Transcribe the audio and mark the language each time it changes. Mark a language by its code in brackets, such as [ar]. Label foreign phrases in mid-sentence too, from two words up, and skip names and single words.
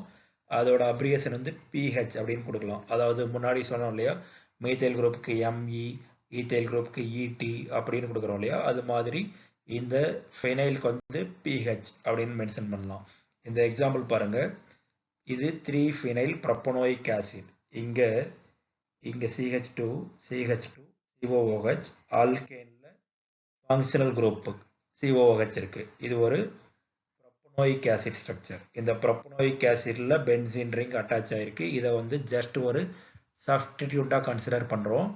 [ta] அதோட அப்ரிகேஷன் வந்து PH அப்படின்னு கொடுக்கலாம். அதாவது முன்னாடி சொன்னோம் இல்லையா, [en] methyl groupukku [ta] ME, [en] ethyl groupukku [ta] ET அப்படின்னு கொடுக்குறோம் இல்லையா, அது மாதிரி இந்த ஃபெனைலுக்கு வந்து PH அப்படின்னு மென்ஷன் பண்ணலாம். இந்த எக்ஸாம்பிள் பாருங்க, இது [en] 3-phenyl propanoic acid. [ta] இங்கே CH2 CH2 COOH ஆல்கேன்ல [en] functional group [ta] COOH இருக்கு. இது ஒரு [en] propanoic acid structure. [ta] இந்த [en] propanoic acidla benzene ring attach [ta] ஆயிருக்கு. இதை வந்து ஜஸ்ட் ஒரு சப்ஸ்டிடியூட்டா கன்சிடர் பண்றோம்.